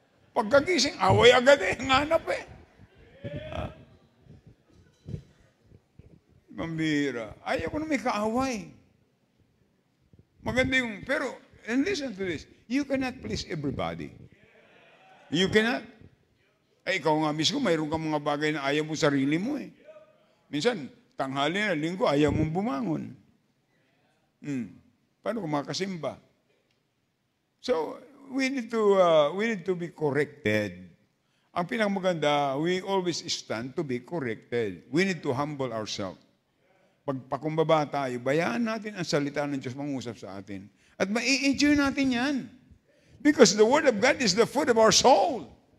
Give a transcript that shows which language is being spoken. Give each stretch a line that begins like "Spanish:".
Filipino: Pagkagising, away agad eh. Hanap eh. Mambira. Ayaw ko na may kaaway. Maganda yung, pero,
English: and listen to this, you cannot please everybody. You cannot.
Filipino: Ay, ikaw nga mismo, mayroon kang mga bagay na ayaw mo sarili mo eh. Minsan, tanghali na, linggo, ayaw mong bumangon. Paano kung makasimba?
English: So, we need to be corrected.
Filipino: Ang pinakamaganda,
English: we always stand to be corrected. We need to humble ourselves.
Filipino: Pagpakumbaba tayo, bayaan natin ang salita ng Diyos mangusap sa atin. At mai-enjoy natin yan.
English: Because the Word of God is the food of our soul.